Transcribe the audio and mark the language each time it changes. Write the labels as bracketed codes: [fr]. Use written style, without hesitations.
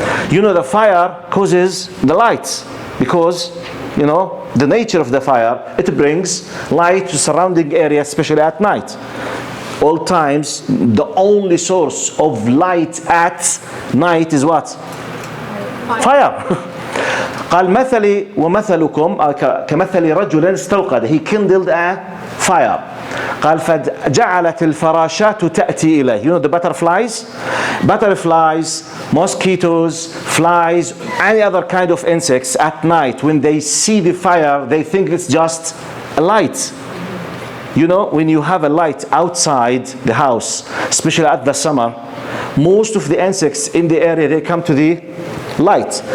[en] You know, the fire causes the light because, you know, the nature of the fire, it brings light to surrounding area, especially at night. All times, the only source of light at night is what? Fire. [ar] قال مثلي ومثلكم كمثل رجل استوقد. [en] He kindled a fire. [ar] قال فجعلت الفراشات تأتي إليه. [en] You know the butterflies? Butterflies, mosquitoes, flies, any other kind of insects at night, when they see the fire, they think it's just a light. You know, when you have a light outside the house, especially at the summer, most of the insects in the area, they come to the light.